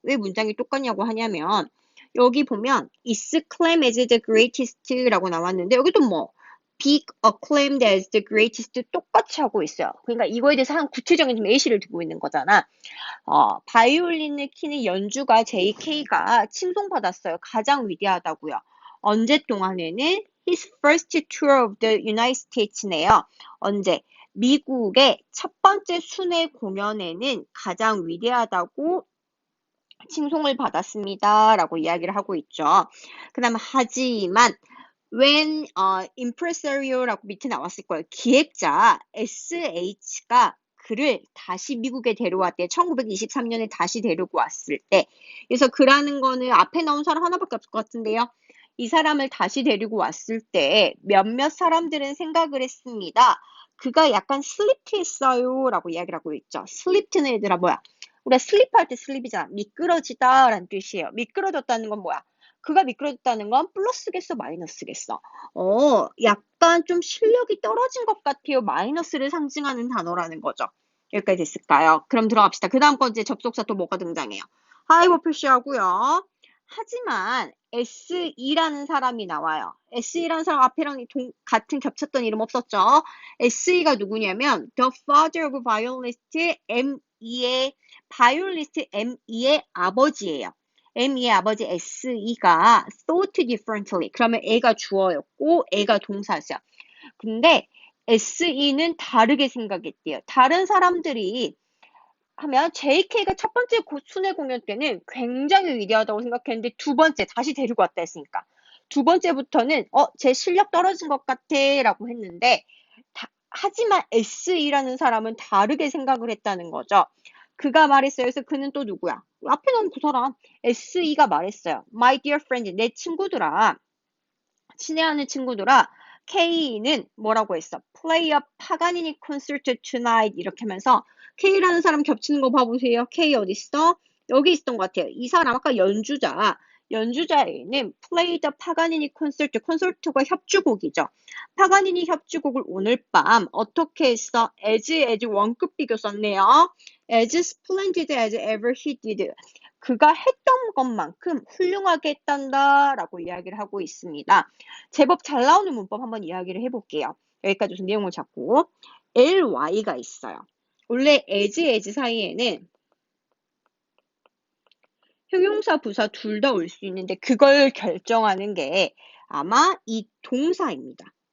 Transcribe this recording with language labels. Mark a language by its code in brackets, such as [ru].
[ko] 왜 문장이 똑같냐고 하냐면 여기 보면 [en] is claimed as the greatest [ko] 라고 나왔는데 여기도 뭐 [en] be acclaimed as the greatest [ko] 똑같이 하고 있어요. 그러니까 이거에 대해서 한 구체적인 좀 예시를 두고 있는 거잖아. 바이올린을 키는 연주가 JK가 칭송받았어요. 가장 위대하다고요. 언제 동안에는 [en] his first tour of the United States네요. [ko] 언제? 미국의 첫 번째 순회 공연에는 가장 위대하다고 칭송을 받았습니다. 라고 이야기를 하고 있죠. 그 다음 하지만 [en] when impresario [ko] 라고 밑에 나왔을 거예요. 기획자 SH가 그를 다시 미국에 데려왔대. 1923년에 다시 데리고 왔을 때. 그래서 그라는 거는 앞에 나온 사람 하나밖에 없을 것 같은데요. 이 사람을 다시 데리고 왔을 때 몇몇 사람들은 생각을 했습니다. 그가 약간 슬리프했어요 라고 이야기를 하고 있죠. 슬리프는 얘들아 뭐야? 우리가 슬립할 때 슬립이잖아. 미끄러지다 라는 뜻이에요. 미끄러졌다는 건 뭐야? 그가 미끄러졌다는 건 플러스겠어, 마이너스겠어? 약간 좀 실력이 떨어진 것 같아요. 마이너스를 상징하는 단어라는 거죠. 여기까지 됐을까요? 그럼 들어갑시다. 그 다음 건 이제 접속사 또 뭐가 등장해요? 하이버 표시하고요. 하지만 SE라는 사람이 나와요. SE라는 사람 앞에랑 같은 겹쳤던 이름 없었죠? SE가 누구냐면 [en] The Father of Violinist [ko] ME의 바이올리스트 ME의 아버지예요. ME의 아버지 SE가 [en] thought differently. [ko] 그러면 A가 주어였고 A가 동사죠. 근데 SE는 다르게 생각했대요. 다른 사람들이 하면 JK가 첫 번째 순회 공연 때는 굉장히 위대하다고 생각했는데 두 번째 다시 데리고 왔다 했으니까 두 번째부터는 제 실력 떨어진 것 같아 라고 했는데 하지만 SE라는 사람은 다르게 생각을 했다는 거죠. 그가 말했어요. 그래서 그는 또 누구야? 앞에 나온 그 사람 SE가 말했어요. [en] My dear friend, [ko] 내 친구들아, 친애하는 친구들아, K는 뭐라고 했어? [en] Play a Paganini concert tonight [ko] 이렇게 하면서 K라는 사람 겹치는 거 봐보세요. K 어디 있어? 여기 있었던 것 같아요. 이 사람 아까 연주자 연주자에는 [en] play the [ko] 파가니니 콘서트, 콘서트가 협주곡이죠. 파가니니 협주곡을 오늘 밤 어떻게 했어? as 원급 비교 썼네요. [en] as splendid as ever he did. [ko] 그가 했던 것만큼 훌륭하게 했단다 라고 이야기를 하고 있습니다. 제법 잘 나오는 문법 한번 이야기를 해볼게요. 여기까지 우선 내용을 잡고 ly가 있어요. 원래 as 사이에는 형용사, 부사 둘 다 올 수 있는데 그걸 결정하는 게 아마 이 동사입니다.